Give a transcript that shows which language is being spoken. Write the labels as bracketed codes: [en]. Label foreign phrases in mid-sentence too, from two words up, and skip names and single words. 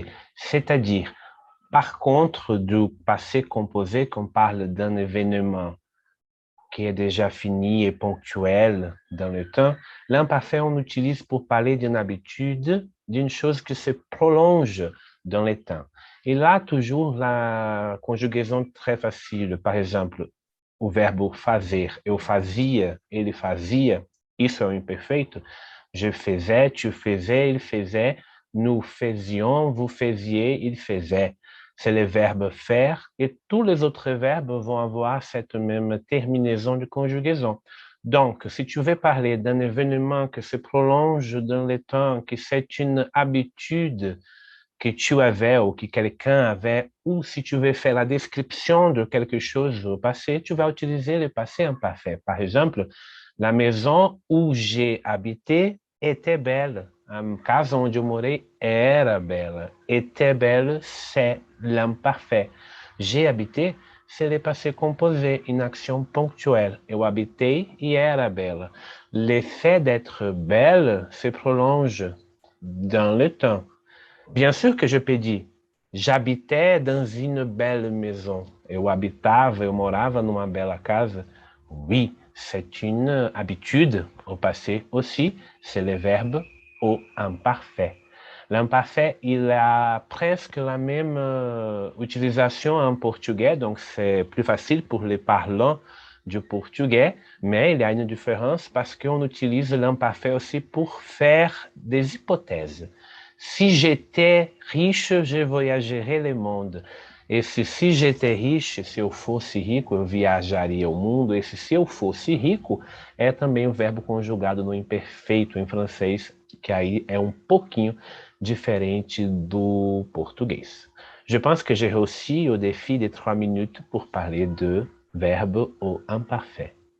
[fr] C'est-à-dire, par contre, du passé composé, qu'on parle d'un événement qui est déjà fini et ponctuel dans le temps, l'imparfait, on utilise pour parler d'une habitude, d'une chose qui se prolonge dans le temps. Et là, toujours la conjugaison très facile. Par exemple, [pt] o verbo fazer. Eu fazia, ele fazia. Isso é o imperfeito. [fr] Je faisais, tu faisais, il faisait. Nous faisions, vous faisiez, il faisait. C'est le verbe faire et tous les autres verbes vont avoir cette même terminaison de conjugaison. Donc, si tu veux parler d'un événement qui se prolonge dans le temps, que c'est une habitude que tu avais ou que quelqu'un avait, ou si tu veux faire la description de quelque chose au passé, tu vas utiliser le passé imparfait. Par exemple, la maison où j'ai habité était belle. [pt] A casa onde eu morei era bela. [fr] Était belle, c'est l'imparfait. J'ai habité, c'est le passé composé, une action ponctuelle. [pt] Eu habitei e era bela. [fr] L'effet d'être belle se prolonge dans le temps. Bien sûr que je peux dire, j'habitais dans une belle maison. [pt] Eu habitava, eu morava numa bela casa. [fr] Oui, c'est une habitude au passé aussi. C'est le verbe au imparfait. L'imparfait, il a presque la même utilisation en portugais, donc c'est plus facile pour les parlants du portugais, mais il y a une différence parce qu'on utilise l'imparfait aussi pour faire des hypothèses. Si j'étais riche, je voyagerais le monde. [pt] Esse se [fr] j'étais riche, [pt] se eu fosse rico, eu viajaria o mundo. Esse se eu fosse rico é também o verbo conjugado no imperfeito em francês, que aí é um pouquinho diferente do português. [fr] Je pense que j'ai réussi au défi des 3 minutes pour parler de verbe au imparfait.